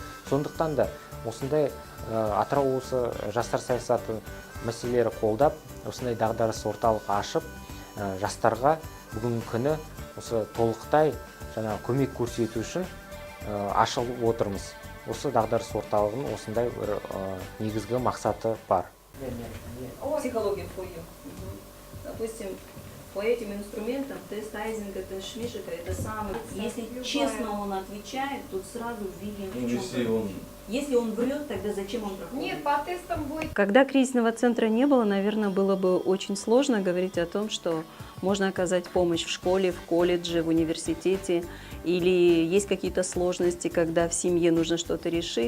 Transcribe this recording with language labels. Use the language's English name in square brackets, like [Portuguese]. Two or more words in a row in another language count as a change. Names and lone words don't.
[Kazakh] Сондықтан да осындай Атырау облысы жастар саясаты мәселелері қолдап, осындай дағдарыс орталық ашып, жастарға бүгінгі күні осы толықтай көмек көрсету үшін ашылып отырмыз. Осы дағдарыс орталығының осындай бір негізгі мақсаты бар. [Russian] Психология входит. Допустим, по этим инструментам тест Айзенга, тест Шмидта, это самый, если честно он отвечает, тут сразу видим, если он врет, тогда зачем он проходит? Нет, по тестам будет. Когда кризисного центра не было, наверное, было бы очень сложно говорить о том, что можно оказать помощь в школе, в колледже, в университете, или есть какие-то сложности, когда в семье нужно что-то решить.